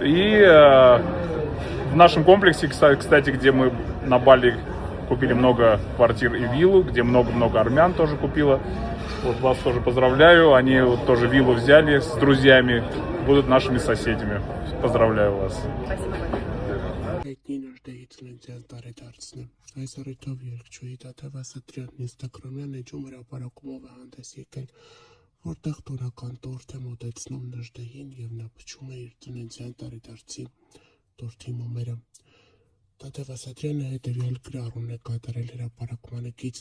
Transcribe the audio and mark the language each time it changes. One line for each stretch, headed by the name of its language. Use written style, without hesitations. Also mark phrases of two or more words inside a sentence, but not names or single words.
Russian: И в нашем комплексе, кстати, где мы на Бали купили много квартир и виллу, где много-много армян тоже купила. Вот вас тоже поздравляю. Они вот тоже виллу взяли с друзьями, будут нашими соседями. Поздравляю вас.
Armenian: Այս առիթով երգչուհի Տաթև Ասատրյանն ինստագրամյան էջում հրապարակումով է հանդես եկել, որտեղ տոնական տորթ է մոտեցնում Նժդեհին և նա փչում է իր ծննդյան տարեդարձի տորթի մոմերը։ Տաթև Ասատրյանը հետևյալ գրառումն է կատարել հրապարակմանեկից.